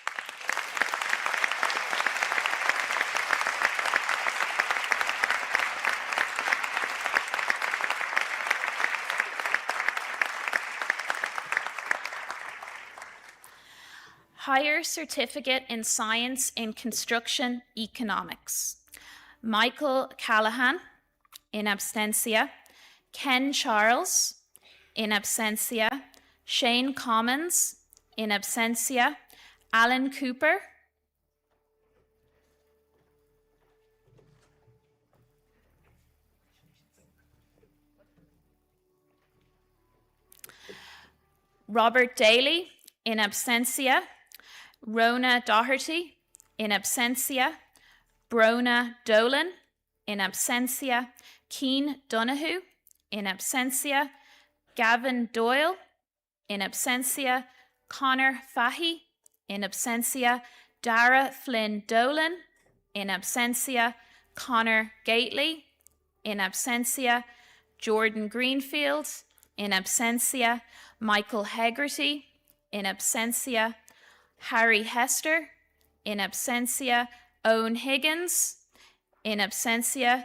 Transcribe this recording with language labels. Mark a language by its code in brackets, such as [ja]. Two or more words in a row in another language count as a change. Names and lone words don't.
[en] Higher Certificate in Science in Construction Economics. Michael Callahan, in absentia. Ken Charles, in absentia. Shane Commons, in absentia. Alan Cooper. Robert Daly, in absentia. Rona Doherty, in absentia. Brona Dolan, in absentia. Keen Donahue, in absentia. Gavin Doyle, in absentia. Connor Fahy, in absentia. Dara Flynn Dolan, in absentia. Connor Gately, in absentia. Jordan Greenfield, in absentia. Michael Hegarty, in absentia. Harry Hester, in absentia. Owen Higgins, in absentia.